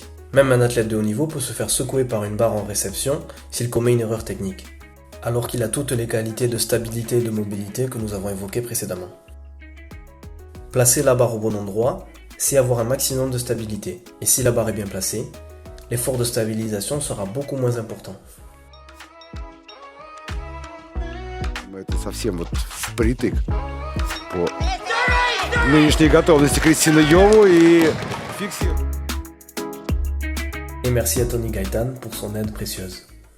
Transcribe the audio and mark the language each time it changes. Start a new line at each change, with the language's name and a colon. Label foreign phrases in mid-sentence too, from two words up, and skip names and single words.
French: Même un athlète de haut niveau peut se faire secouer par une barre en réception s'il commet une erreur technique, alors qu'il a toutes les qualités de stabilité et de mobilité que nous avons évoquées précédemment. Placer la barre au bon endroit, c'est avoir un maximum de stabilité, et si la barre est bien placée, l'effort de stabilisation sera beaucoup moins important.
Russian: Это совсем вот впритык по нынешней готовности Кристины Йову и фиксируем.
French: Et merci à Tony Gaëtan pour son aide précieuse.